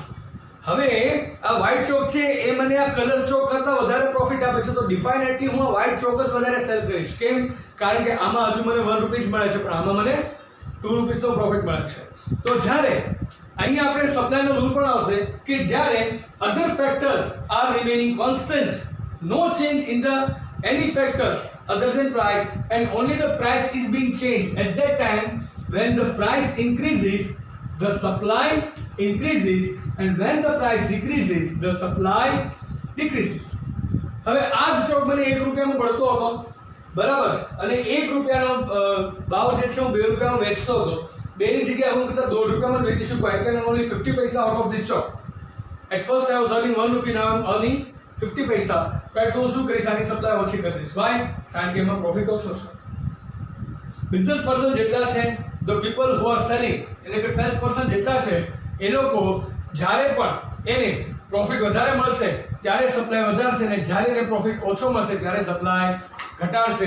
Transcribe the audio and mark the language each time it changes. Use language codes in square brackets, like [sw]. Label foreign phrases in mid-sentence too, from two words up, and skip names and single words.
[gu] હવે આ [en] white chalk [gu] છે એ મને આ [en] colour chalk [gu] કરતા વધારે પ્રોફિટ આપે છે, તો ડિફાઇનેટલી હું આ [en] white chalk [gu] જ વધારે સેલ કરીશ. કેમ? કારણ કે આમાં હજુ મને 1 રૂપિયા જ મળે છે, પણ આમાં મને 2 રૂપિયાનો પ્રોફિટ મળે છે. તો જ્યારે અહીંયા આપણે સપ્લાયનો રૂલ પણ આવશે કે જ્યારે [en] other factors are remaining constant, no change in the any factor other than price, and only the price is being changed, at that time when the price increases the supply increases, and when the price decreases the supply decreases. [gu] હવે આ જ ચોક મને 1 રૂપિયામાં પડતો હતો, બરાબર, અને 1 રૂપિયાનો ભાવ જે છે હું 2 રૂપિયામાં વેચતો હતો. 2 ની જગ્યાએ હું કદાચ 2 રૂપિયામાં વેચી શકું. [en] I can earn only 50 પૈસા out of this chalk. At first I was earning 1 rupee, now I'm earning 50 પૈસા. [gu] રાઈટ. તો શું કરીશ? આની સપ્લાય ઓછી કરી દઈશ. વાય? કારણ કે એમાં પ્રોફિટ ઓછો છે. [en] business person [gu] જેટલા છે, [en] the people who are selling, [gu] એટલે કે [en] sales person [gu] જેટલા છે, એ લોકો જ્યારે પણ એને પ્રોફિટ વધારે મળશે ત્યારે સપ્લાય વધારશે, અને જ્યારે એને પ્રોફિટ ઓછો મળશે ત્યારે સપ્લાય ઘટાડશે.